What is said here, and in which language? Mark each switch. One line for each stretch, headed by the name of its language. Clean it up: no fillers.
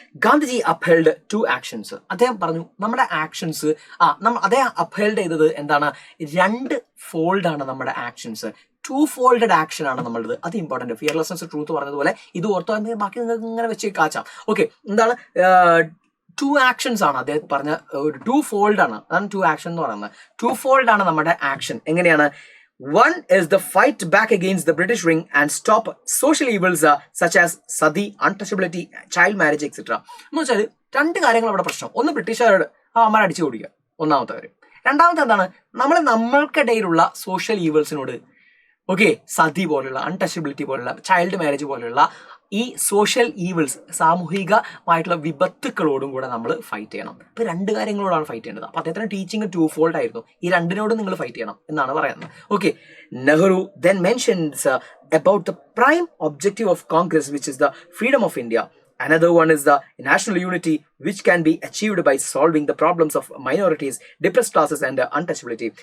Malayalam: Gandhiji
English: Upheld two actions.
Malayalam: അദ്ദേഹം പറഞ്ഞു നമ്മുടെ ആക്ഷൻസ് അദ്ദേഹം അപ്ഹെൽഡ് ചെയ്തത് എന്താണ്, 2 ഫോൾഡാണ് നമ്മുടെ ആക്ഷൻസ്. 2 ഫോൾഡഡ് ആക്ഷൻ ആണ് നമ്മളത്. അത് ഇമ്പോർട്ടന്റ്. ഫിയർലെസ്നെസ് ട്രൂത്ത് പറഞ്ഞതുപോലെ ഇത് ഓർത്തോ, ബാക്കി നിങ്ങൾക്ക് ഇങ്ങനെ വെച്ച് കാച്ചാം. ഓക്കെ, എന്താണ് 2 ആക്ഷൻസ് ആണ് അദ്ദേഹം പറഞ്ഞ, ഒരു 2 ഫോൾഡ് ആണ്. അതാണ് 2 ആക്ഷൻ എന്ന് പറയുന്നത്. 2 ഫോൾഡ് ആണ് നമ്മുടെ ആക്ഷൻ. എങ്ങനെയാണ്?
English: 1 is the fight back against the British ring and stop social evils such as sati, untouchability, child marriage, etc.
Malayalam: എന്ന് വെച്ചാൽ 2 കാര്യങ്ങൾ അവിടെ പ്രശ്നം. ഒന്ന്, ബ്രിട്ടീഷുകാരോട് അമ്മ അടിച്ചു കൊടുക്കുക, ഒന്നാമത്തെ കാര്യം. രണ്ടാമത്തെ എന്താണ്, നമ്മൾക്കിടയിലുള്ള സോഷ്യൽ ഈവൽസിനോട്, ഓക്കെ, സതി പോലുള്ള, അൺടച്ചബിലിറ്റി പോലുള്ള, ചൈൽഡ് മാരേജ് പോലുള്ള ഈ സോഷ്യൽ ഈവിൾസ്, സാമൂഹികമായിട്ടുള്ള വിപത്തുക്കളോടും കൂടെ നമ്മൾ ഫൈറ്റ് ചെയ്യണം. ഇപ്പൊ 2 കാര്യങ്ങളോടാണ് ഫൈറ്റ് ചെയ്യേണ്ടത്. അപ്പൊ അദ്ദേഹത്തിന് ടീച്ചിങ് 2 ഫോൾഡ് ആയിരുന്നു. ഈ 2നോടും നിങ്ങൾ ഫൈറ്റ് ചെയ്യണം എന്നാണ് പറയുന്നത്. Okay,
English: Nehru then mentions about the prime objective of Congress, which is the freedom of India. Another one is the national unity, which can be achieved by solving the problems of minorities, depressed classes and untouchability.